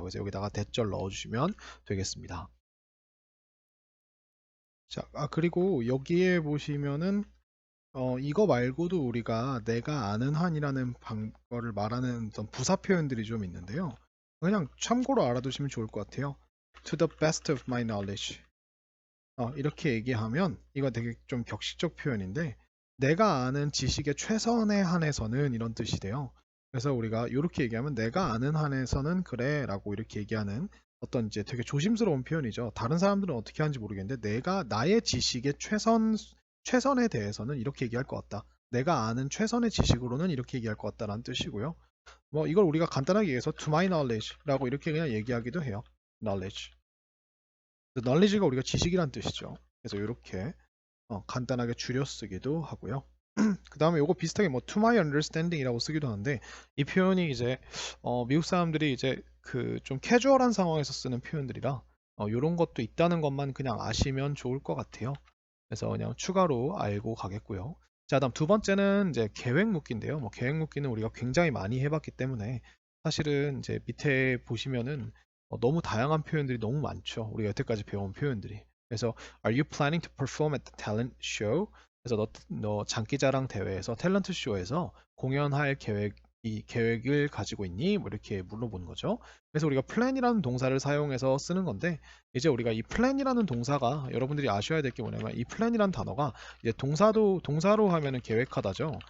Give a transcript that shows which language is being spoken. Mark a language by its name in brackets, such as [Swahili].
[Korean] 그래서 여기다가 that절 넣어주시면 되겠습니다. 자, 그리고 여기에 보시면은 이거 말고도 우리가 내가 아는 한이라는 거를 말하는 어떤 부사 표현들이 좀 있는데요. 그냥 참고로 알아두시면 좋을 것 같아요. [English] To the best of my knowledge. [Korean] 이렇게 얘기하면 이거 되게 좀 격식적 표현인데 내가 아는 지식의 최선에 한해서는 이런 뜻이 돼요. 그래서 우리가 이렇게 얘기하면 내가 아는 한에서는 그래 라고 이렇게 얘기하는 어떤 이제 되게 조심스러운 표현이죠. 다른 사람들은 어떻게 하는지 모르겠는데 내가 나의 지식의 최선에 대해서는 이렇게 얘기할 것 같다. 내가 아는 최선의 지식으로는 이렇게 얘기할 것 같다라는 뜻이고요. 뭐 이걸 우리가 간단하게 얘기해서 [English] to my knowledge [Korean] 라고 이렇게 그냥 얘기하기도 해요. [English] knowledge. [Korean] knowledge가 우리가 지식이란 뜻이죠. 그래서 이렇게 간단하게 줄여 쓰기도 하고요. 그 다음에 요거 비슷하게 뭐 [English] to my understanding [Korean] 이라고 쓰기도 하는데 이 표현이 이제 미국 사람들이 이제 그 좀 캐주얼한 상황에서 쓰는 표현들이라 요런 것도 있다는 것만 그냥 아시면 좋을 것 같아요. 그래서 그냥 추가로 알고 가겠고요. 자, 다음 두 번째는 이제 계획 묻기인데요. 뭐 계획 묻기는 우리가 굉장히 많이 해봤기 때문에 사실은 이제 밑에 보시면은 너무 다양한 표현들이 너무 많죠. 우리가 여태까지 배운 표현들이. [English] 그래서 Are you planning to perform at the talent show? [Korean] 그래서 너 장기자랑 대회에서 탤런트 쇼에서 공연할 계획을 가지고 있니? 뭐 이렇게 물어보는 거죠. 그래서 우리가 plan이라는 동사를 사용해서 쓰는 건데 이제 우리가 이 plan이라는 동사가 여러분들이 아셔야 될 게 뭐냐면 이 plan이라는 단어가 이제 동사로 하면은 계획하다죠.